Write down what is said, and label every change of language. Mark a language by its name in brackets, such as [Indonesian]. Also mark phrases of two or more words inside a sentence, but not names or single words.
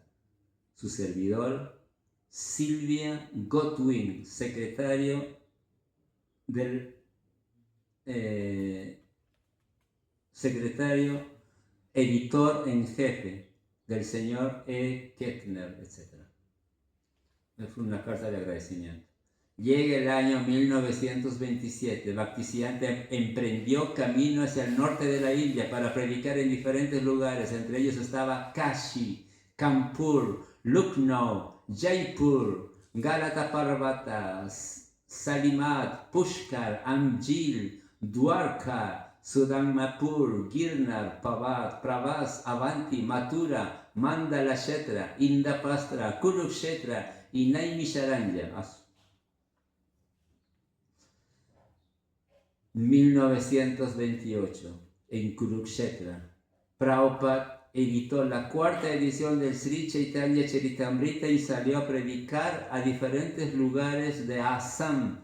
[Spanish] Su servidor, Sylvia Godwin, secretario del editor en jefe del señor E. Kettner, etc. Es una carta de agradecimiento. Llega el año 1927, Bhaktisiddhanta emprendió camino hacia el norte de la India para predicar en diferentes lugares. Entre ellos estaba Kashi, Kanpur, Lucknow, Jaipur, Galata Parvata, Salimat, Pushkar, Amjil, Dwarka, Sudanmapur, Girnar, Pravas, Avanti, Mathura, Mandala Kshetra, Indapastra, Kurukshetra y Naimisharanya. 1928, en Kurukshetra, Prabhupada editó la cuarta edición del Sri Chaitanya Charitamrita y salió a predicar a diferentes lugares de Assam.